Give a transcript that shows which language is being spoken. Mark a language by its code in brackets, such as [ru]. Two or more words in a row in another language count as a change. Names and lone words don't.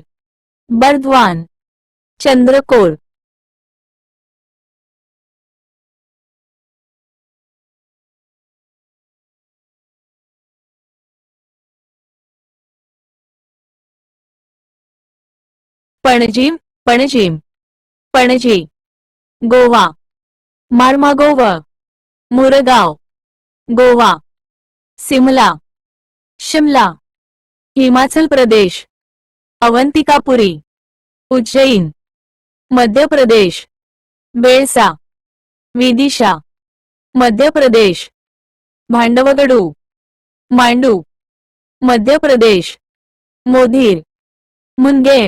[kok] बर्धवान, चंद्रकोर. पणजीम, पणजीम, पणजी. गोवा, मार्मागोव, मुरगाव, गोवा. सिमला, शिमला. हिमाचल प्रदेश, अवंतिकापुरी, उज्जैन. मध्य प्रदेश, बेळसा, विदिशा. मध्य प्रदेश, भांडवगडू, मांडू. मध्य प्रदेश, मोधीर, मुंगेर.